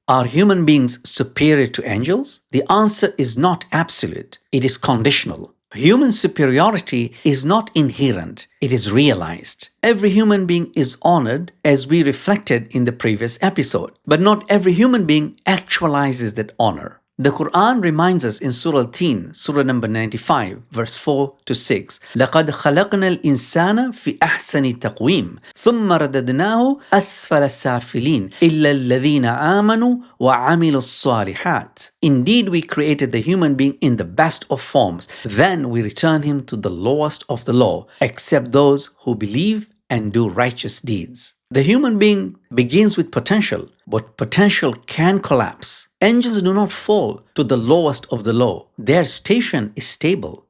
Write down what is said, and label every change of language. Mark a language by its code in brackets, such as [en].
[en] Are human beings superior to angels? The answer is not absolute, it is conditional. Human superiority is not inherent, it is realized. Every human being is honored as we reflected in the previous episode, but not every human being actualizes that honor. The Qur'an reminds us in Surah Al-Tin, Surah number 95, verse 4 to 6, [ar] لَقَدْ خَلَقْنَا الْإِنسَانَ فِي أَحْسَنِ تَقْوِيمٍ ثُمَّ رَدَدْنَاهُ أَسْفَلَ السَّافِلِينَ إِلَّا الَّذِينَ آمَنُوا وَعَمِلُوا الصَّالِحَاتِ. [en] Indeed, we created the human being in the best of forms. Then we return him to the lowest of the low, except those who believe and do righteous deeds. The human being begins with potential, but potential can collapse. Angels do not fall to the lowest of the low. Their station is stable.